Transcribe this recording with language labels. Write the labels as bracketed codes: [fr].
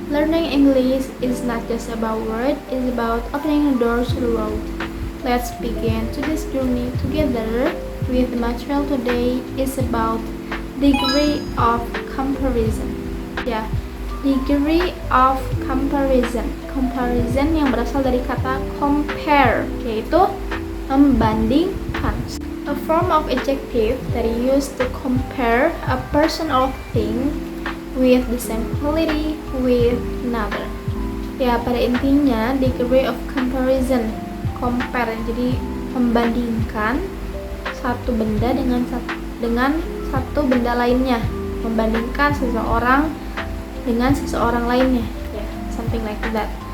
[en] Learning English is not just about words, it's about opening doors to the world. Let's begin today's journey together. With the material today is about degree of comparison. Ya, degree of comparison. [id] Comparison yang berasal dari kata compare, yaitu membandingkan. [en] A form of adjective that is used to compare a person or thing with the same quality with another. [id] Ya, pada intinya degree of comparison, compare, jadi membandingkan satu benda dengan satu benda lainnya, membandingkan seseorang dengan seseorang lainnya, ya, [en] something like that.